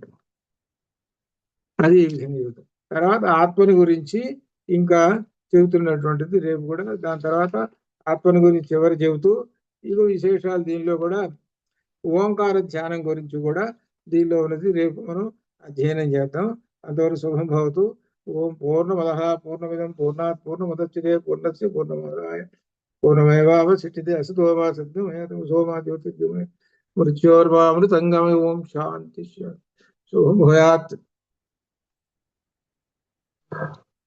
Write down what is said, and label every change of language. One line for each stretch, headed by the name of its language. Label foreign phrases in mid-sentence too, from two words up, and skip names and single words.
Telugu: అది ఈ విధంగా చెబుతాం. తర్వాత ఆత్మని గురించి ఇంకా చెబుతున్నటువంటిది రేపు కూడా. దాని తర్వాత ఆత్మని గురించి ఎవరు చెబుతూ ఇగో విశేషాలు దీనిలో కూడా ఓంకార ధ్యానం గురించి కూడా దీనిలో ఉన్నది రేపు మనం అధ్యయనం చేద్దాం. అంతవరకు
Sanskrit: శుభం భవతు. ఓం పూర్ణమద పూర్ణమిదం పూర్ణాత్ పూర్ణముదచ్యతే పూర్ణస్య పూర్ణమాదాయ పూర్ణమేవావశిష్యతే. అసతో మా సద్గమయ సోమా జ్యోతిర్గమయ మృత్యోర్మామృతంగమయ. ఓం శాంతి శుభం భూయాత్.